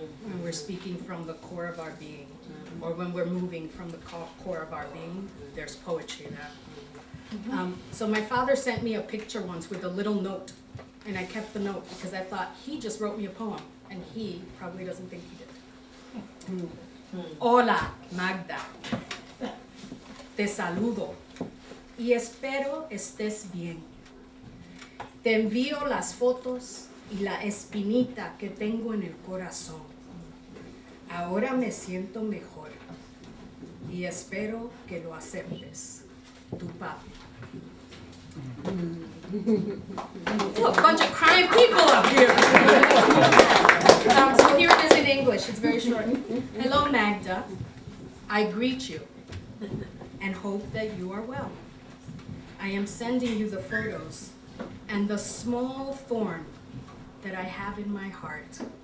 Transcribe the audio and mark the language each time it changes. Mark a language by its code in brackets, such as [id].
[en] When we're speaking from the core of our being, or when we're moving from the core of our being, there's poetry there. So my father sent me a picture once with a little note, and I kept the note because I thought he just wrote me a poem, and he probably doesn't think he did. [es] Hola, Magda. Te saludo y espero estés bien. Te envío las fotos y la espinita que tengo en el corazón. Ahora me siento mejor y espero que lo aceptes. Tu papi. [en] Ooh, a bunch of crying people up here. So here it is in English. It's very short. Hello, Magda. I greet you and hope that you are well. I am sending you the photos and the small thorn that I have in my heart.